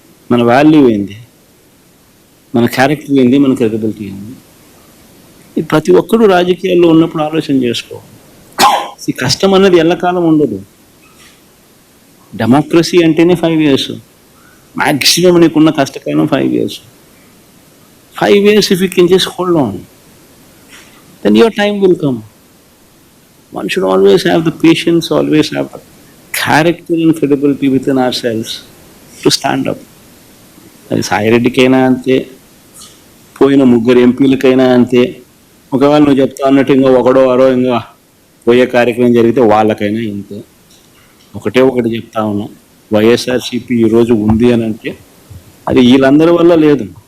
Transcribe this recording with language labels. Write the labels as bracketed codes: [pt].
[te] మన వాల్యూ ఏంది? మన క్యారెక్టర్ ఏంది? మన క్రెడిబిలిటీ ఏంది? ఇది ప్రతి ఒక్కరూ రాజకీయాల్లో ఉన్నప్పుడు ఆలోచన చేసుకోవాలి. ఈ కష్టం అన్నది ఎల్లకాలం ఉండదు. డెమోక్రసీ అంటేనే 5 years. మ్యాక్సిమం నీకున్న కష్టకాలం 5 years. [en] 5 years if you can just hold on, then your time will come. One should always have the patience, always have the character and credibility within ourselves to stand up. [te] అది సాయిరెడ్డికైనా అంతే, పోయిన 3 ఎంపీలకైనా అంతే. ఒకవేళ నువ్వు చెప్తా అన్నట్టు ఇంకా ఒకడో అరో ఇంకా పోయే కార్యక్రమం జరిగితే వాళ్ళకైనా ఇంతే. ఒకటి చెప్తా ఉన్నాం, వైఎస్ఆర్సీపీ ఈరోజు ఉంది అని అంటే అది వీళ్ళందరి వల్ల లేదు.